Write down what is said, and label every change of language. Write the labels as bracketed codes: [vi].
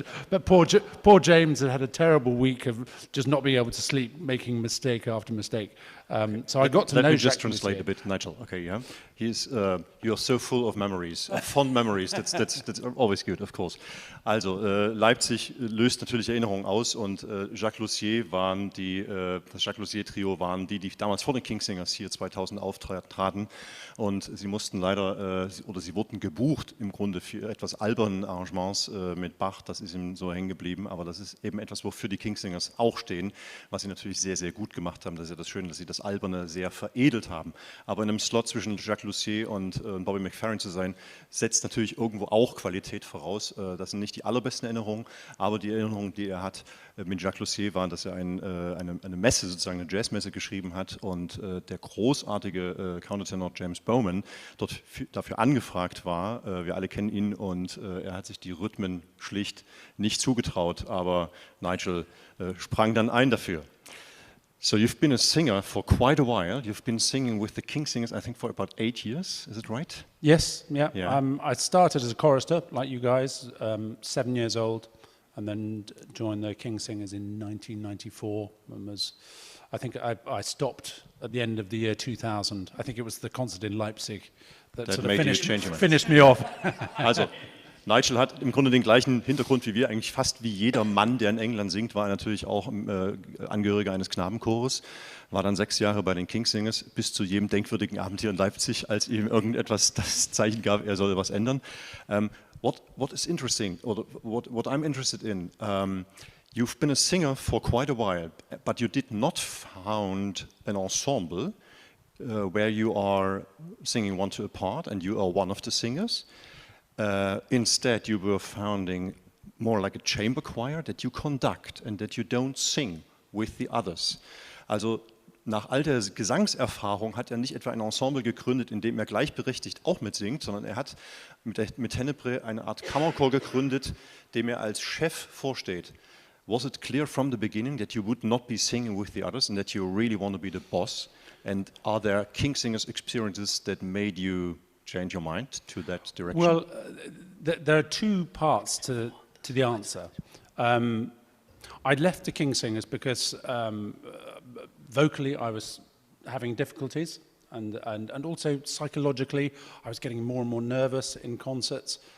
[en] But poor James had a terrible week of just not being able to sleep, making mistake after mistake. So I got to know. Let me just translate a bit, Nigel. Okay, yeah. You're so full of memories, fond memories. That's always good, of course. [de] Also Leipzig löst natürlich Erinnerungen aus, und Jacques Lussier das Jacques Lussier Trio waren die damals vor den Kingsingers hier 2000 auftraten, und sie mussten leider oder sie wurden gebucht im Grunde für etwas albernen Arrangements mit Bach. Das ist ihm so hängen geblieben, aber das ist eben etwas, wofür die Kingsingers auch stehen, was sie natürlich sehr, sehr gut gemacht haben. Das ist ja das Schöne, dass sie das Alberne sehr veredelt haben. Aber in einem Slot zwischen Jacques Lussier und Bobby McFerrin zu sein, setzt natürlich irgendwo auch Qualität voraus. Das sind nicht die allerbesten Erinnerungen, aber die Erinnerungen, die er hat mit Jacques Lussier, waren, dass er eine Messe, sozusagen eine Jazzmesse geschrieben hat, und der großartige Countertenor James Bowman dort dafür angefragt war. Wir alle kennen ihn, und er hat sich die Rhythmen schlicht nicht zugetraut, aber Nigel sprang dann ein dafür. [en] So you've been a singer for quite a while. You've been singing with the Kingsingers, I think, for about 8 years. Is it right? Yes, yeah. Yeah. I started as a chorister, like you guys, 7 years old, and then joined the Kingsingers in 1994. And I think I stopped at the end of the year 2000. I think it was the concert in Leipzig that sort of finished me off. [de] Also, Nigel hat im Grunde den gleichen Hintergrund wie wir, eigentlich fast wie jeder Mann, der in England singt, war er natürlich auch Angehöriger eines Knabenchores, war dann 6 Jahre bei den Kingsingers, bis zu jedem denkwürdigen Abend hier in Leipzig, als ihm irgendetwas das Zeichen gab, er solle was ändern. [en] What is interesting, or what I'm interested in, you've been a singer for quite a while, but you did not found an ensemble where you are singing one to a part and you are one of the singers. Instead, you were founding more like a chamber choir that you conduct and that you don't sing with the others. [de] Also nach all der Gesangserfahrung hat er nicht etwa ein Ensemble gegründet, in dem er gleichberechtigt auch mitsingt, sondern er hat mit TENEBRAE eine Art Kammerchor gegründet, dem er als Chef vorsteht. [en] Was it clear from the beginning that you would not be singing with the others and that you really want to be the boss? And are there Kingsingers experiences that made you change your mind to that direction? Well, there are two parts to the answer. I'd left the Kingsingers because vocally I was having difficulties, and also psychologically I was getting more and more nervous in concerts.